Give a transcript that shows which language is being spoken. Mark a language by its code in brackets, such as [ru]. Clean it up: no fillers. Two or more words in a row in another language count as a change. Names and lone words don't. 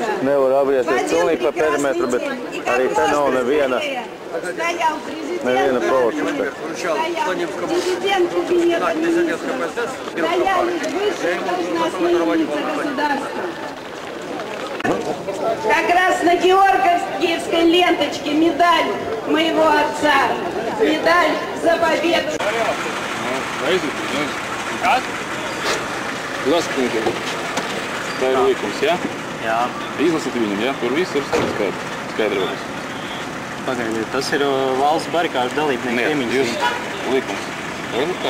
[lv] Nevar apgriezties pilnīgi pa perimetru, bet arī te nav neviena policista. [ru] стоял президент кабинета министров, стояли высшие должностные лица государства. Как раз на Георгиевской ленточке медаль моего отца, медаль за победу. [lv] Kas? Lasīt, tā ir likums, ja? Jā. Izlasīt viņam, ja? Tur viss ir skaidrotas. Pagaidiet, tas ir valsts barikāžu dalībnieku piemiņas. Jūs likums. Redzat,